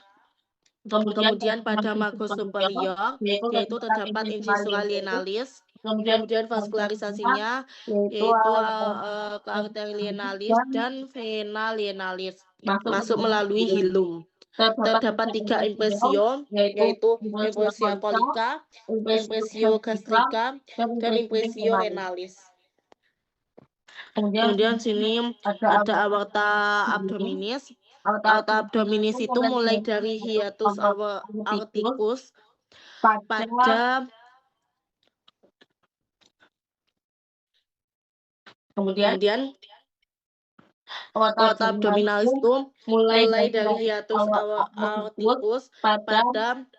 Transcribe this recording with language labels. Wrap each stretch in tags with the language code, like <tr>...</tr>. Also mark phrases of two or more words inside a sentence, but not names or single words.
<id>Kemudian pada</id> <la>margo superior,</la> <id>yaitu terdapat</id> <la>incisura lienalis.</la> <id>Kemudian vaskularisasinya yaitu ke arteri lienalis dan vena lienalis, masuk melalui hilum. Terdapat 3 impresio, yaitu impresio kolika, impresio gastrika, dan impresio renalis. Kemudian sini ada</id> <la>aorta abdominis. Aorta abdominis</la> <id>itu mulai dari</id> <la>hiatus aorticus</la> <id>pada kemudian</id> <la>aorta abdominalis</la> <id>itu mulai dari</id> <la>hiatus aorticus</la> <id>pada</id>